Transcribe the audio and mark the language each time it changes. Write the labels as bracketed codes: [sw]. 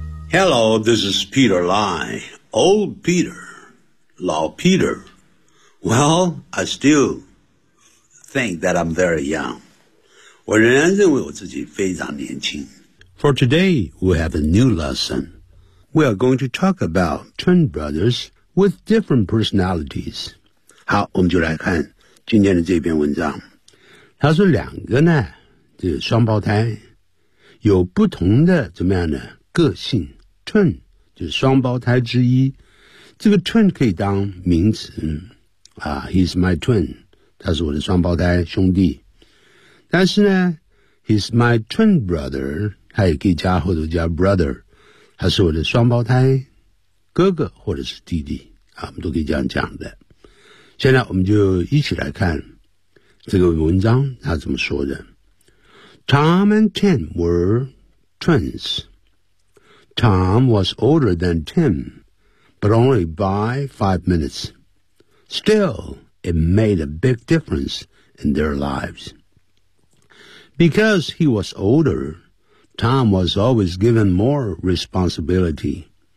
[en] Hello, this is Peter Lai, old Peter, 老 Peter. Well, I still think that I'm very young. [zh] 我仍然认为我自己非常年轻。 [en] For today, we have a new lesson. We are going to talk about twin brothers with different personalities. [zh] 好，我们就来看今天的这篇文章，他说两个呢，这双胞胎有不同的怎么样的个性 ，twin 就是双胞胎之一。这个 twin 可以当名词啊 ， [en] he's my twin， [zh] 他是我的双胞胎兄弟。但是呢 ， [en] he's my twin brother， [zh] 他也可以加或者加 brother， 他是我的双胞胎哥哥或者是弟弟啊，我们都可以这样讲的。现在我们就一起来看这个文章他怎么说的。 [en] Tom and Tim were twins. Tom was older than Tim, but only by 5 minutes. Still, it made a big difference in their lives. Because he was older, Tom was always given more responsibility.